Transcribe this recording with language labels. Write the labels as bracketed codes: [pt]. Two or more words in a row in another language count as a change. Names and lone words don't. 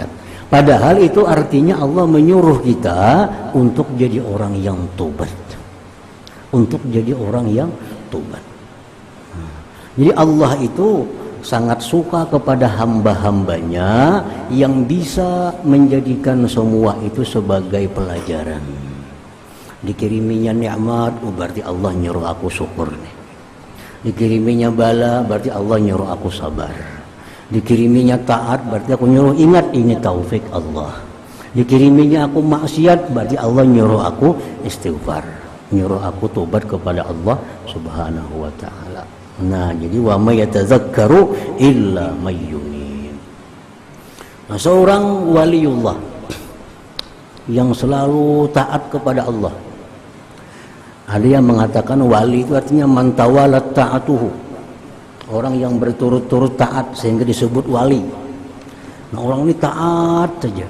[id] Padahal itu artinya Allah menyuruh kita untuk jadi orang yang tobat, untuk jadi orang yang tobat. Jadi Allah itu sangat suka kepada hamba-hambanya yang bisa menjadikan semua itu sebagai pelajaran. Dikiriminya nikmat, berarti Allah nyuruh aku syukur nih. Dikiriminya bala, berarti Allah nyuruh aku sabar. Dikiriminya taat, berarti aku nyuruh ingat ini taufik Allah. Dikiriminya aku maksiat, berarti Allah nyuruh aku istighfar, nyuruh aku tobat kepada Allah [ar] سبحانه وتعالى. Nah, jadi وما يتذكر إلا من ينيب. [id] Nah, seorang waliullah yang selalu taat kepada Allah. Ada yang mengatakan wali itu artinya [ar] من توالت طاعته, [id] orang yang berturut-turut taat sehingga disebut wali. Nah, orang ini taat saja.